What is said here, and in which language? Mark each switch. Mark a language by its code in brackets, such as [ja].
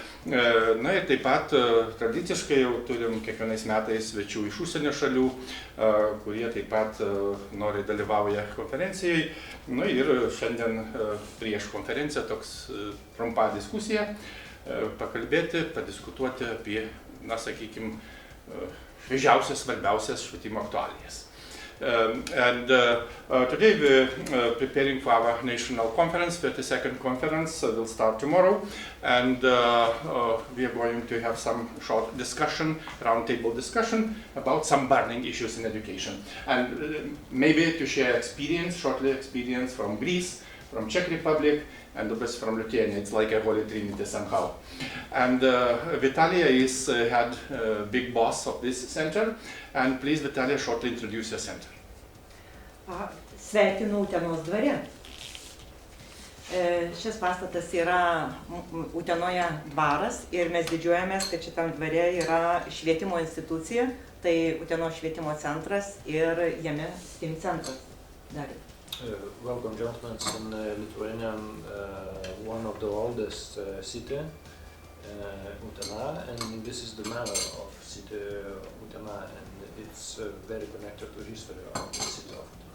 [lt] Na ir taip pat tradiciškai jau turim kiekvienais metais svečių iš užsienio šalių, kurie taip pat nori dalyvauja konferencijai. Na ir šiandien prieš konferenciją toks trumpa diskusija, pakalbėti, padiskutuoti apie, na sakykime, šviežiausias, svarbiausias švietimo aktualijas. [en] Today we're preparing for our national conference, 32nd conference will start tomorrow, and we are going to have some short discussion, roundtable discussion about some burning issues in education. And maybe to share experience, shortly experience from Greece, from Czech Republic, and the best from Lithuania. It's like a holy trinity somehow. And Vitalia is head big boss of this center. And please, Vitalia, shortly introduce your center. [lt] Sveikinu Utenos dvare. Šis pastatas yra Utenoje dvaras ir mes didžiuojamės, kad šitam dvare yra švietimo institucija, tai Utenos švietimo centras ir jame STEAM centras. [en] Welcome, gentlemen, in Lithuania, one of the oldest city, Utena, and this is the manor of city Utena, and it's very connected to history of the city of